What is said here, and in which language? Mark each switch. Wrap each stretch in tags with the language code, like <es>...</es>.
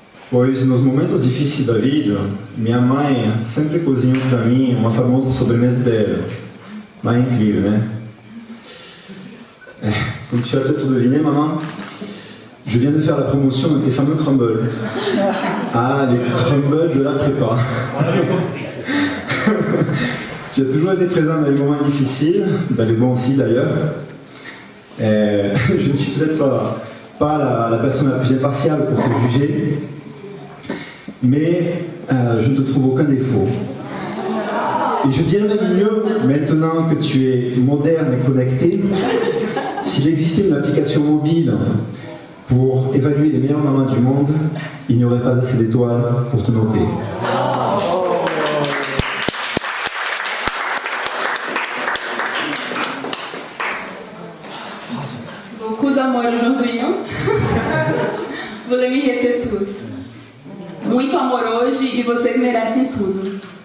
<pt>Pois nos momentos difíceis da vida, minha mãe sempre cozinhou para mim uma famosa sobremesa dela. Mãe incrível, né?</pt> <fr>Comme tu as peut-être deviné, maman, je viens de faire la promotion des fameux crumbles. Ah, les crumbles de la prépa. Tu as toujours été présent dans les moments difficiles, dans les bons aussi d'ailleurs. Je ne suis peut-être pas la personne la plus impartiale pour te juger, mais je ne te trouve aucun défaut. Et je dirais même mieux, maintenant que tu es moderne et connecté, s'il existait une application mobile pour évaluer les meilleures mamans du monde, il n'y aurait pas assez d'étoiles pour te noter. Beaucoup d'amour aujourd'hui, hein? Vou me reter tous.</fr> <pt>Muito amor hoje e vocês merecem tudo.</pt>